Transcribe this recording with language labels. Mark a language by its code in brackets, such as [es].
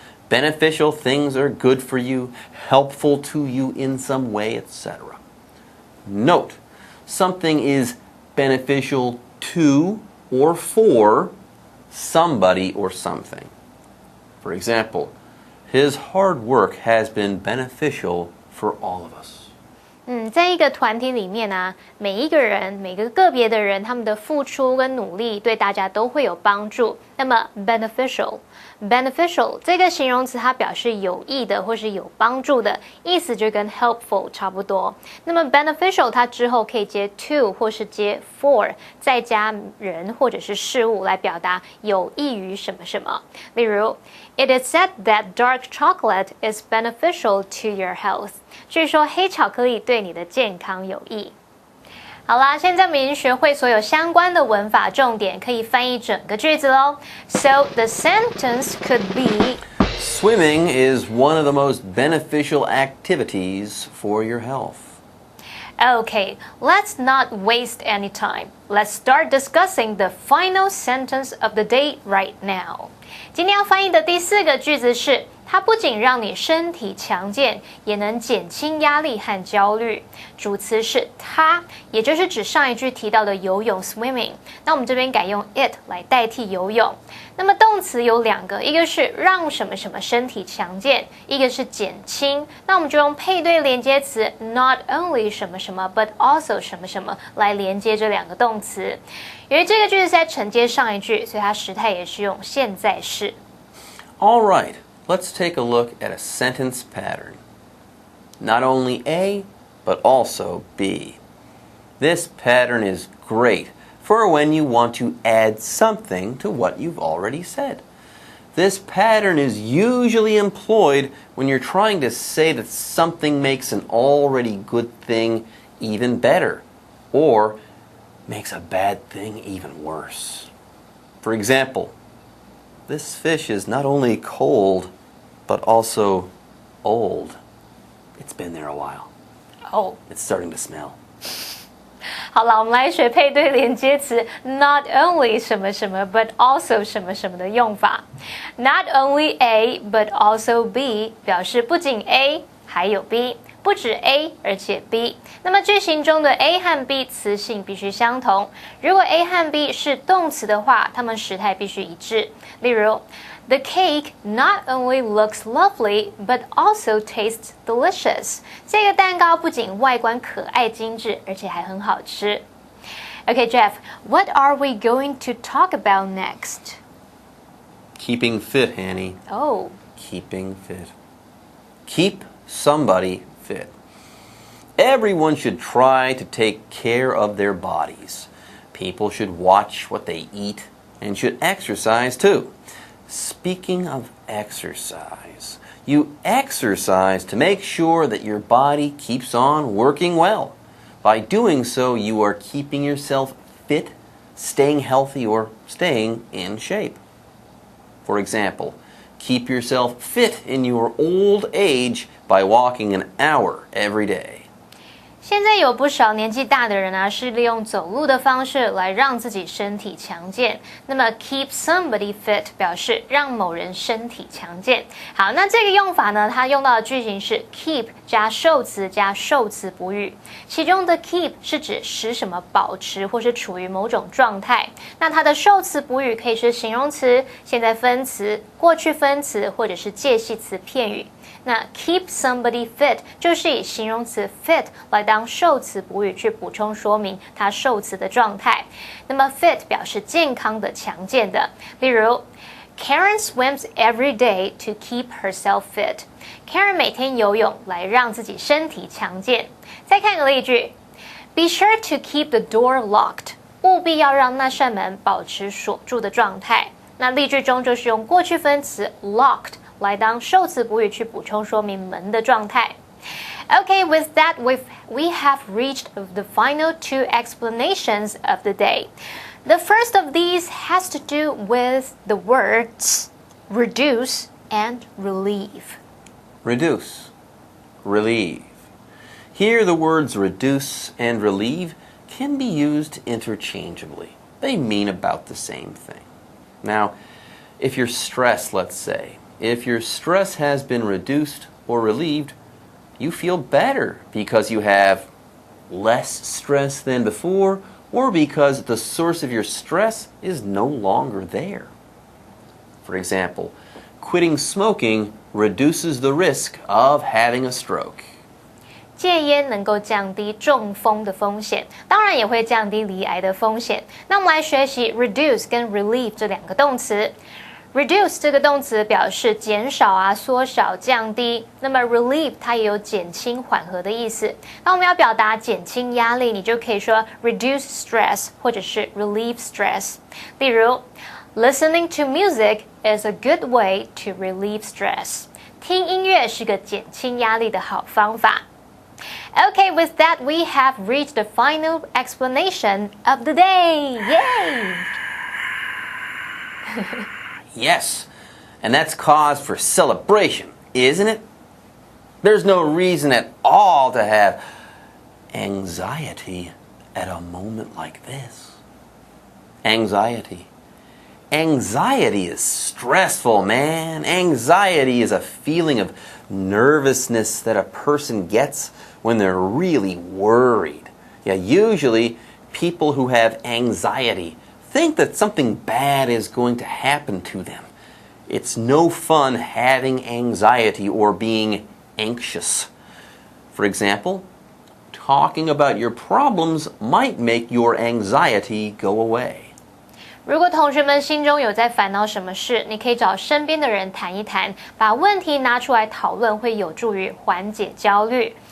[en] Beneficial things are good for you, helpful to you in some way, etc. Note, something is beneficial to or for somebody or something. For example, his hard work has been beneficial for all of us. [zh] 在一个团体里面啊，每一个人、每个个别的人，他们的付出跟努力对大家都会有帮助。那么 beneficial 这个形容词，它表示有益的或是有帮助的，意思就跟 helpful 差不多。那么 beneficial 它之后可以接 to 或是接 for， 再加人或者是事物来表达有益于什么什么。例如 [en] It is said that dark chocolate is beneficial to your health. [zh] 据说黑巧克力对你的健康有益。好啦，现在我们已经学会所有相关的文法重点，可以翻译整个句子咯。 [en] So the sentence could be: Swimming is one of the most beneficial activities for your health. Okay, let's not waste any time. Let's start discussing the final sentence of the day right now. [zh] 今天要翻译的第4个句子是，它不仅让你身体强健，也能减轻压力和焦虑。主词是它，也就是指上一句提到的游泳 swimming。那我们这边改用 it 来代替游泳。那么动词有2个，一个是让什么什么身体强健，一个是减轻。那我们就用配对连接词 not only 什么什么 but also 什么什么来连接这2个动词。由于这个句子是在承接上一句，所以它时态也是用现在式。 [en] All right, let's take a look at a sentence pattern. Not only A, but also B. This pattern is great for when you want to add something to what you've already said. This pattern is usually employed when you're trying to say that something makes an already good thing even better, or makes a bad thing even worse. For example, this fish is not only cold, but also old. It's been there a while. Oh. It's starting to smell. [zh] 好了，我们来学配对连接词 not only 什么什么 but also 什么什么的用法。 Not only A but also B 表示不仅 A 还有 B， 不止 A 而且 B。那么句型中的 A 和 B 词性必须相同。如果 A 和 B 是动词的话，它们时态必须一致。例如， [en] The cake not only looks lovely, but also tastes delicious. [zh] 这个蛋糕不仅外观可爱精致，而且还很好吃。 [en] Okay, Jeff, what are we going to talk about next? Keeping fit, Hanny. Oh. Keeping fit. Keep somebody fit. Everyone should try to take care of their bodies. People should watch what they eat and should exercise too. Speaking of exercise, you exercise to make sure that your body keeps on working well. By doing so, you are keeping yourself fit, staying healthy, or staying in shape. For example, keep yourself fit in your old age by walking an hour every day. [zh] 现在有不少年纪大的人啊，是利用走路的方式来让自己身体强健。那么 keep somebody fit 表示让某人身体强健。好，那这个用法呢，它用到的句型是 keep 加受词加受词补语。其中的 keep 是指使什么保持或是处于某种状态。那它的受词补语可以是形容词、现在分词、过去分词或者是介系词片语。那 keep somebody fit 就是以形容词 fit 来当受词补语去补充说明它受词的状态。那么 fit 表示健康的、强健的。例如 [en] Karen swims every day to keep herself fit. [zh] Karen 每天游泳来让自己身体强健。再看个例句 [en] Be sure to keep the door locked. [zh] 务必要让那扇门保持锁住的状态。那例句中就是用过去分词 locked来当受词补语去补充说明门的状态。 [en] Okay, with that, we have reached the final 2 explanations of the day. The first of these has to do with the words reduce and relieve. Reduce, relieve. Here the words reduce and relieve can be used interchangeably. They mean about the same thing. Now, if you're stressed, let's say, if your stress has been reduced or relieved, you feel better because you have less stress than before, or because the source of your stress is no longer there. For example, quitting smoking reduces the risk of having a stroke. [zh] 戒烟能够降低中风的风险，当然也会降低罹癌的风险。那我们来学习 reduce 跟 relieve 这2个动词。 Reduce 这个动词表示减少啊、缩小、降低。那么 relieve 它也有减轻、缓和的意思。那我们要表达减轻压力，你就可以说 reduce stress 或者是 relieve stress。例如 [en] Listening to music is a good way to relieve stress. [zh] 听音乐是个减轻压力的好方法。 [en] Okay, with that, we have reached the final explanation of the day. Yay! Yes, and that's cause for celebration, isn't it? There's no reason at all to have anxiety at a moment like this? Anxiety. Anxiety is stressful, man. Anxiety is a feeling of nervousness that a person gets when they're really worried. Yeah, usually people who have anxiety think that something bad is going to happen to them. It's no fun having anxiety or being anxious. For example, talking about your problems might make your anxiety go away. [zh] 如果同学们心中有在烦恼什么事，你可以找身边的人谈一谈，把问题拿出来讨论，会有助于缓解焦虑。